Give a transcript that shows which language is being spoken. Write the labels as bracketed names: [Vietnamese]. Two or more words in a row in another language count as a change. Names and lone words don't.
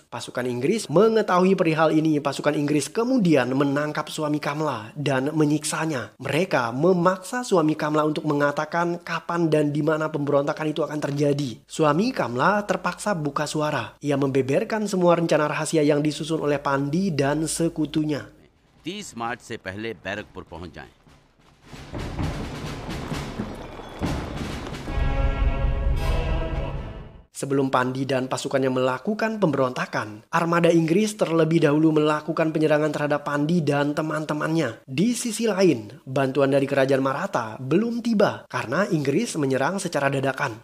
[Indonesian] Pasukan Inggris mengetahui perihal ini. Pasukan Inggris kemudian menangkap suami Kamla dan menyiksanya. Mereka memaksa suami Kamla untuk mengatakan kapan dan di mana pemberontakan itu akan terjadi. Suami Kamla terpaksa buka suara. Ia membeberkan semua rencana rahasia yang disusun oleh Pandi dan sekutunya. [Hindi] 30 मार्च से पहले बैरकपुर पहुंच जाएं। [Indonesian] Sebelum Pandi dan pasukannya melakukan pemberontakan, armada Inggris terlebih dahulu melakukan penyerangan terhadap Pandi dan teman-temannya. Di sisi lain, bantuan dari kerajaan Maratha belum tiba karena Inggris menyerang secara dadakan.